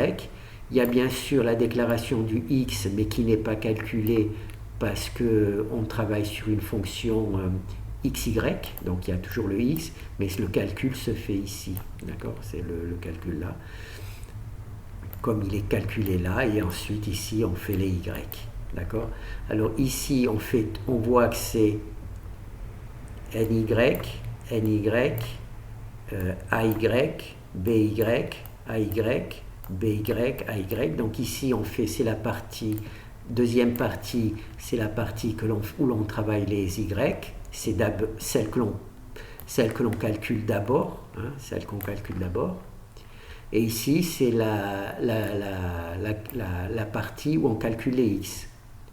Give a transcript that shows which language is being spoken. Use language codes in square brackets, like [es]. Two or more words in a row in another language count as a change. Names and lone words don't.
[fr] Il y a bien sûr la déclaration du x mais qui n'est pas calculée parce qu'on travaille sur une fonction xy, donc il y a toujours le x, mais le calcul se fait ici, d'accord? C'est le calcul là, comme il est calculé là, et ensuite ici on fait les y, d'accord? Alors ici on voit que c'est ny, ay, ay, by, ay, by, ay, donc ici on fait, c'est la partie, deuxième partie, c'est la partie où l'on travaille les y, c'est celle que l'on calcule d'abord, hein, celle qu'on calcule d'abord. Et ici, c'est la partie où on calcule les x.